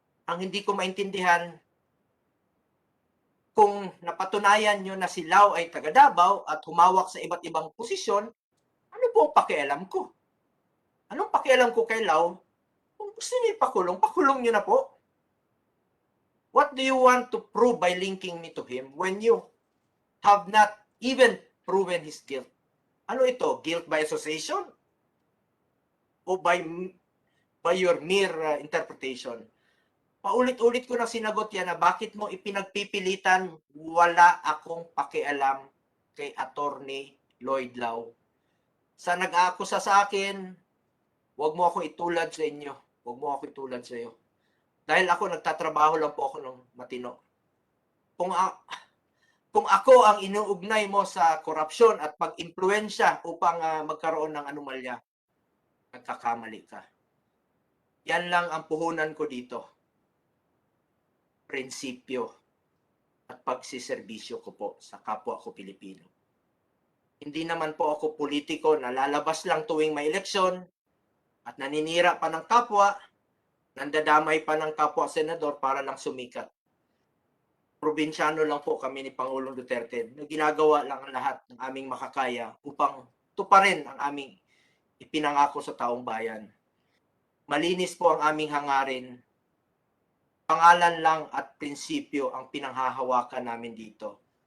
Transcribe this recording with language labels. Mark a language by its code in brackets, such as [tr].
[tl] Ang hindi ko maintindihan, kung napatunayan nyo na si Lau ay taga Davao at humawak sa iba't ibang posisyon, ano po ang pakialam ko? Anong pakialam ko kay Lau? Kung gusto niyo ipakulong, pakulong nyo na po. [en] What do you want to prove by linking me to him when you have not even proven his guilt? [tl] Ano ito? [en] Guilt by association? O by your mere interpretation? [tl] Paulit-ulit ko na sinagot yan na bakit mo ipinagpipilitan, wala akong pakialam kay Attorney Lloyd Lau. Sa nag-aakusa sa akin, huwag mo ako itulad sa inyo. Huwag mo ako itulad sa iyo. Dahil ako, nagtatrabaho lang po ako ng matino. Kung ako ang inuugnay mo sa korupsyon at pag-impluensya upang magkaroon ng anomalya, nagkakamali ka. Yan lang ang puhunan ko dito. Prinsipyo at pagsiservisyo ko po sa kapwa ko Pilipino. Hindi naman po ako politiko na lalabas lang tuwing may eleksyon at naninira pa ng kapwa, nandadamay pa ng kapwa senador para lang sumikat. Probinsyano lang po kami ni Pangulong Duterte na ginagawa lang ang lahat ng aming makakaya upang tuparin ang aming ipinangako sa taong bayan. Malinis po ang aming hangarin. Pangalan lang at prinsipyo ang pinanghahawakan namin dito.